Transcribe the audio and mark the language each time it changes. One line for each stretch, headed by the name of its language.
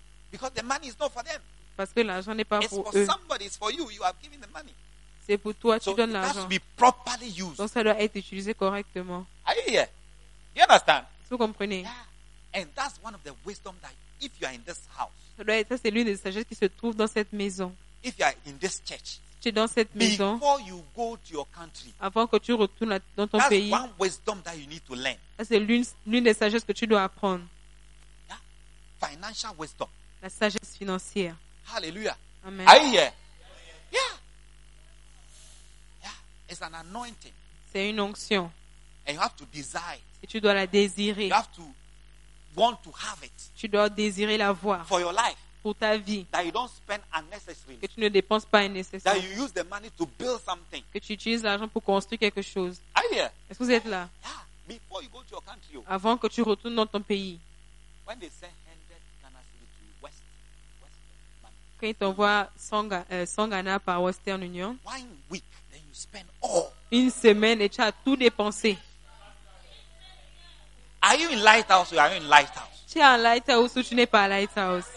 English: Because the money is not for them.
French: Parce que l'argent n'est pas pour eux.
English: It's for somebody. It's for you. You have given the money.
French: C'est pour toi. Tu donnes l'argent.
English: So it has to be properly used.
French: Donc ça doit être utilisé correctement.
English: Are you here? You understand?
French: Vous comprenez?
English: Yeah. And that's one of the wisdom that if you are in this house.
French: Right, ça c'est l'une des sagesse qui se trouve dans cette maison.
English: If you are in this church.
French: Tu es dans cette maison.
English: Before you go to your country.
French: Avant que tu retournes dans ton pays.
English: That's one wisdom that you need to learn.
French: Ça c'est l'une des sagesse que tu dois apprendre.
English: Yeah. Financial wisdom.
French: La sagesse financière.
English: Hallelujah. Amen. Are you here? Yeah. Yeah. It's an anointing.
French: C'est une onction.
English: And you have to desire.
French: Et tu dois la désirer.
English: You have to want to have it.
French: Tu dois désirer l'avoir.
English: For your life.
French: Pour ta vie.
English: That you don't spend unnecessarily.
French: Que tu ne dépenses pas unnecessarily.
English: That you use the money to build something.
French: Que tu utilises l'argent pour construire quelque chose.
English: Are you here?
French: Est-ce que vous êtes là?
English: Yeah. Before you go to your country.
French: Avant que tu retournes dans ton pays.
English: When they send 100 Ghana cedis to Western.
French: Quand ils t'envoient 100 Ghana par Western Union.
English: 1 week, then you spend all.
French: Une semaine et tu as tout dépensé.
English: Are you in lighthouse or are you in lighthouse?
French: Tu es en lighthouse ou tu n'es pas à lighthouse?